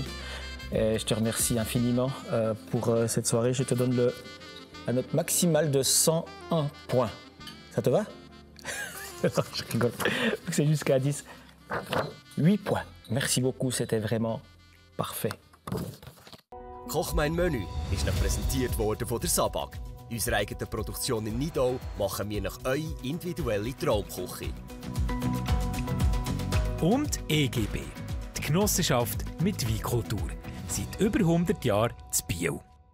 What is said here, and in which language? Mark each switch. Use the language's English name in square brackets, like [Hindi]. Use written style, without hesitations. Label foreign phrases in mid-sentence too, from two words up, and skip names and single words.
[French] Et je te remercie infiniment pour cette soirée, je te donne la note maximale de 101 points. Ça te va? Non, je rigole, c'est jusqu'à 10. 8 points. Merci beaucoup, c'était vraiment parfait. [German] Koch mein Menü ist noch präsentiert worden von der Sabag. Unsere eigene Produktion in Nidau machen wir nach eure individuelle Traumküche. Und EGB, die Genossenschaft mit Weinkultur. Seit über 100 Jahren in Biel.